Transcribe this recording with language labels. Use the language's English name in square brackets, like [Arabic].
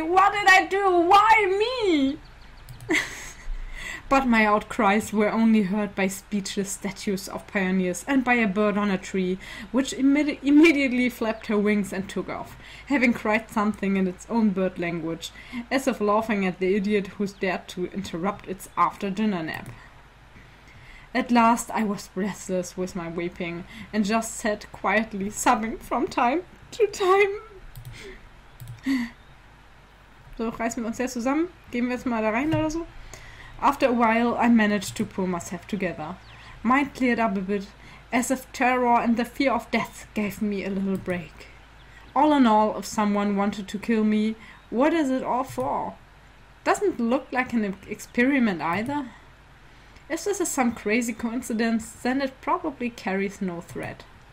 [English] What did I do? Why me? But my outcries were only heard by speechless statues of pioneers and by a bird on a tree, which immediately flapped her wings and took off, having cried something in its own bird language, as if laughing at the idiot who dared to interrupt its after-dinner nap. At last I was breathless with my weeping, and just sat quietly sobbing from time to time. [German] So, reißen wir uns jetzt zusammen. Gehen wir jetzt mal da rein oder so. [English] After a while, I managed to pull myself together. Mind cleared up a bit, as if terror and the fear of death gave me a little break. All in all, if someone wanted to kill me, what is it all for? Doesn't look like an experiment either. If this is some crazy coincidence, then it probably carries no threat.